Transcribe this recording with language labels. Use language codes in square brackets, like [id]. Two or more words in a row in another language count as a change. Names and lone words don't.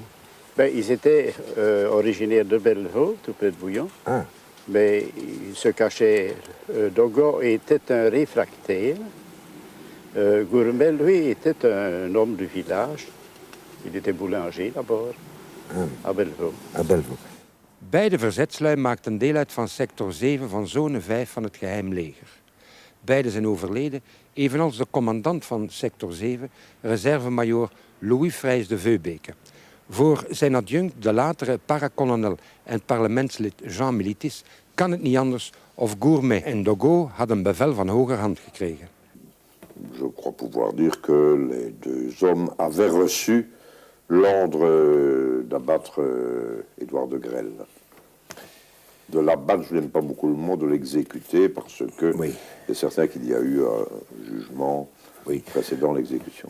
[fr] Ben, ils étaient originaires de Bellevaux, tout près de Bouillon. Ah. Mais ils se cachaient. Dogo était un réfractaire. Gourmet, lui, était un homme du village. Il était boulanger d'abord, à Bellevaux. À Bellevaux. [nl] Beide verzetslui maakten deel uit van sector 7 van zone 5 van het geheim leger. Beide zijn overleden, evenals de commandant van sector 7, reservemajoor Louis Vrijs de Veubeke. Voor zijn adjunct, de latere paracolonel en parlementslid Jean Militis, kan het niet anders of Gourmet en Dogo hadden bevel van hogerhand gekregen. [fr] Je crois pouvoir dire que les 2 hommes avaient reçu l'ordre d'abattre Édouard de Grelle. De l'abattre, je n'aime pas beaucoup le mot, de l'exécuter, parce que c'est certain qu'il y a eu un jugement précédant l'exécution.